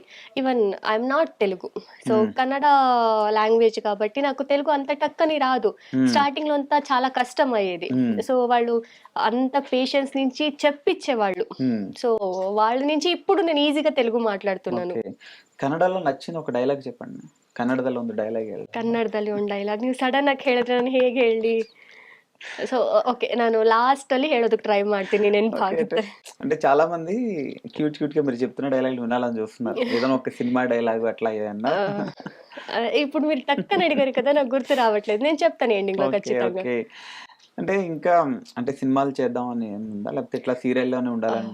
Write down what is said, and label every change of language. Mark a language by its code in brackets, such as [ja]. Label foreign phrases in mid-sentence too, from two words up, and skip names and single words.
[en] even I am not Telugu. so, హ్మ్. [te] కన్నడ లాంగ్వేజ్ కాబట్టి నాకు తెలుగు అంత టక్కని రాదు. హ్మ్. స్టార్టింగ్‌లో అంతా చాలా కష్టమయ్యేది. హ్మ్. సో, వాళ్ళు అంత పేషెన్స్ నుంచి చెప్పిచ్చేవాళ్ళు. హ్మ్. సో, వాళ్ళ నుంచి ఇప్పుడు నేను ఈజీగా తెలుగు మాట్లాడుతున్నాను. ఓకే. కన్నడలో నచ్చిన ఒక డైలాగ్ చెప్పండి. [kn] ಕನ್ನಡದಲ್ಲಿ ಒಂದು ಡೈಲಾಗ್ ಹೇಳಿ. ಕನ್ನಡದಲ್ಲಿ ಒಂದು ಡೈಲಾಗ್ ನೀವು ಸಡನ್ ಆಗಿ ಹೇಳಿದ್ರೆ ನಾನು ಹೇಗೆ ಹೇಳಲಿ? ಸೊ, ಓಕೆ, ನಾನು ಲಾಸ್ಟಲ್ಲಿ ಹೇಳೋದಕ್ಕೆ ಟ್ರೈ ಮಾಡ್ತೀನಿ ఓకే. ನೆನಪಾಗುತ್ತೆ. [te] అంటే చాలా మంది క్యూట్‌గా మీరు చెప్తున్న డైలాగులు వినాలని చూస్తున్నారు. ఏదైనా ఒక సినిమా డైలాగ్ అట్లా ఏదన్నా? ఆ! ఇప్పుడు మీరు టక్కని అడిగారు కదా! నాకు గుర్తు రావట్లేదు. నేను చెప్తాను ఎండింగ్‌లో ఓకే. ఖచ్చితంగా. ఓకే. అంటే ఇంకా అంటే సినిమాలు చేద్దామని ఏముందా? లేకపోతే ఇట్లా సీరియల్‌లోనే ఉండాలని